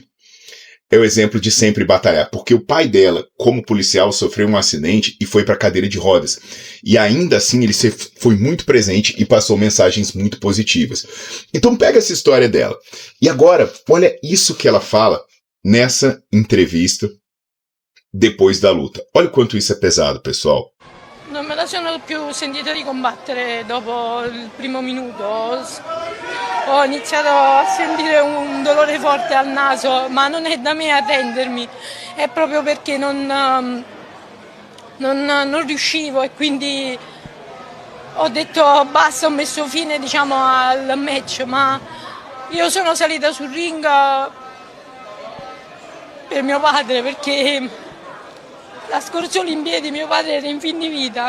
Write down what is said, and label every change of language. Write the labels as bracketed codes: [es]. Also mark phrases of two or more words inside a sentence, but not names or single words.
[pt] É o exemplo de sempre batalhar, porque o pai dela, como policial, sofreu um acidente e foi para a cadeira de rodas. E ainda assim ele foi muito presente e passou mensagens muito positivas. Então pega essa história dela. E agora, olha isso que ela fala nessa entrevista depois da luta. Olha o quanto isso é pesado, pessoal. [it] Non me la sono più sentita di combattere dopo il primo minuto. Ho iniziato a sentire un dolore forte al naso, ma non è da me a rendermi, è proprio perché non riuscivo e quindi ho detto basta, ho messo fine diciamo al match, ma io sono salita sul ring per mio padre perché la scorsa Olimpiadi mio padre era in fin di vita.